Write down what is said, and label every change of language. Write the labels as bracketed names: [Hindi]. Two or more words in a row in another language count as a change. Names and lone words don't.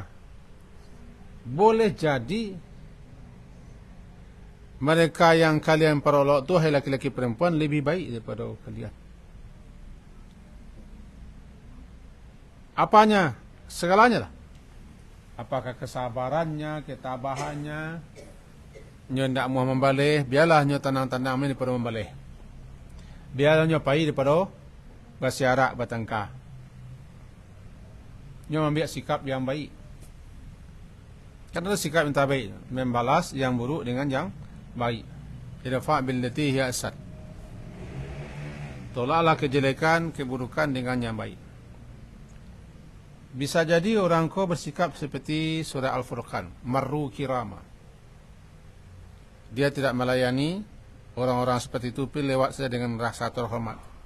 [Indonesian] Boleh jadi mereka yang kalian perolok tu, hai laki-laki perempuan, lebih baik daripada kalian. Apanya? Segalanya lah. Apakah kesabarannya, ketabahannya, [Minangkabau] nyo ndak mau membaleh, biarlah nyo tenang-tenang daripada membaleh. Biarlah nyo pai daripada bersiarak bertengkar. [Indonesian] Nyo ambil sikap yang baik. Karena sikap yang tak baik, membalas yang buruk dengan yang baik. [Arabic] ادفع بالتي هي أحسن. [Indonesian] Tolaklah kejelekan, keburukan dengan yang baik. Bisa jadi orang kau bersikap seperti surah Al-Furqan, [Arabic] مروا كراما. [Indonesian] Dia tidak melayani orang-orang seperti itu, pilih lewat saja dengan rasa terhormat.